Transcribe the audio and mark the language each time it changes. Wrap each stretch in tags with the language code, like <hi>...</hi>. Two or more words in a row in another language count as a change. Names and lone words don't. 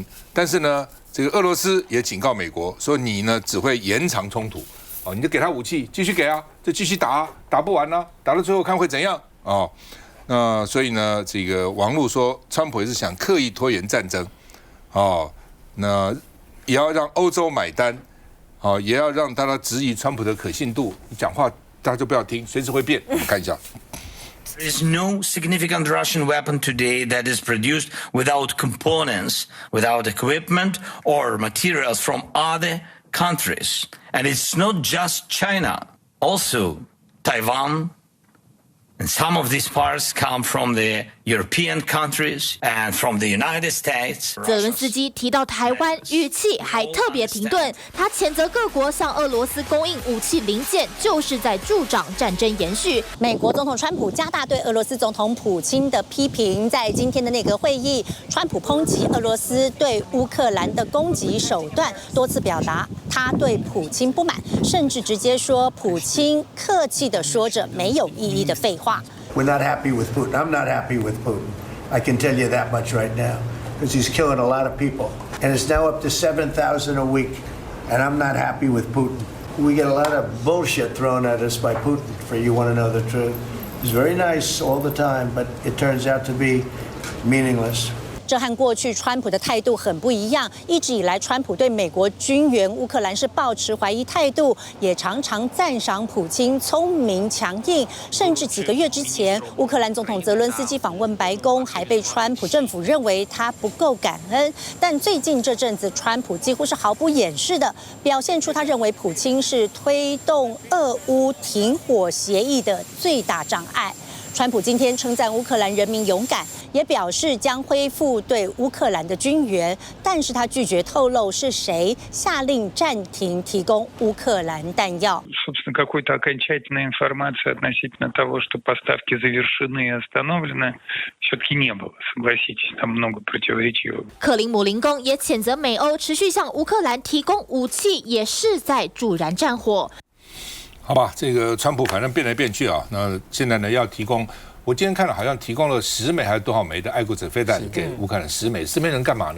<zh>但是呢，这个俄罗斯也警告美国说你呢只会延长冲突你就给他武器，继续给就继续打不完打到最后看会怎样那所以呢，这个网络说川普也是想刻意拖延战争那也要让欧洲买单也要让大家质疑川普的可信度，讲话大家就不要听，随时会变。我们看一下。</zh> <en>There is no significant Russian weapon today that is produced without components, without equipment or materials from other countries. And it's not just China, also Taiwan. And some of these parts come from the European countries and from the United States.</en> <zh>泽伦斯基提到台湾，语气还特别停顿。他谴责各国向俄罗斯供应武器零件，就是在助长战争延续。美国总统川普加大对俄罗斯总统普京的批评，在今天的内阁会议，川普抨击俄罗斯对乌克兰的攻击手段，多次表达他对普京不满，甚至直接说普京客气地说着没有意义的废话。</zh> <en>We're not happy with Putin. I'm not happy with Putin. I can tell you that much right now, because he's killing a lot of people. And it's now up to 7,000 a week. And I'm not happy with Putin. We get a lot of bullshit thrown at us by Putin, for you want to know the truth. He's very nice all the time, but it turns out to be meaningless.</en> <zh>这和过去川普的态度很不一样，一直以来川普对美国军援乌克兰是抱持怀疑态度，也常常赞赏普京聪明强硬，甚至几个月之前，乌克兰总统泽伦斯基访问白宫，还被川普政府认为他不够感恩。但最近这阵子，川普几乎是毫不掩饰的表现出他认为普京是推动俄乌停火协议的最大障碍。川普今天称赞乌克兰人民勇敢，也表示将恢复对乌克兰的军援，但是他拒绝透露是谁下令暂停提供乌克兰弹药。</zh> <ru>Собственно, какой-то окончательной информации относительно того, что поставки завершены и остановлены, все-таки не было. Согласитесь, там много противоречивого.</ru> <zh>克林姆林宫也谴责美欧持续向乌克兰提供武器，也是在助燃战火。好吧，这个川普反正变来变去那现在呢要提供，我今天看了好像提供了10枚还是多少枚的爱国者飞弹给乌克兰，10枚能干嘛呢？</zh>